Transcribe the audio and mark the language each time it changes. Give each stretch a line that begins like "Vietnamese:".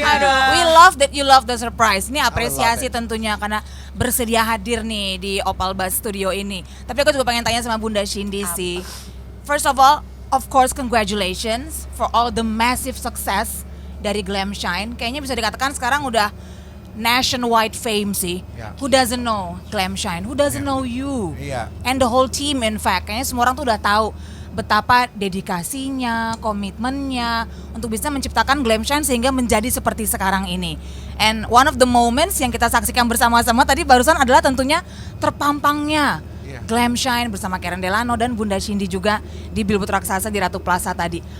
Indonesian: Aduh,
English: we love that you love the surprise.
Indonesian: Ini apresiasi tentunya karena bersedia hadir nih di Opal Buzz Studio ini. Tapi aku juga pengen tanya sama Bunda Cindy sih.
English: First of all, of course congratulations for all the massive success dari Glam Shine.
Indonesian: Kayaknya bisa dikatakan sekarang udah
English: nationwide fame
Indonesian: sih.
English: Yeah. Who doesn't know Glam Shine? Who doesn't know you?
Indonesian: Iya.
English: And the whole team in fact.
Indonesian: Kayaknya semua orang tuh udah tahu betapa dedikasinya, komitmennya untuk bisa menciptakan Glam Shine sehingga menjadi seperti sekarang ini.
English: And one of the moments
Indonesian: yang kita saksikan bersama-sama tadi barusan adalah tentunya terpampangnya Glam Shine bersama Karen Delano dan Bunda Cindy juga di billboard raksasa di Ratu Plaza tadi.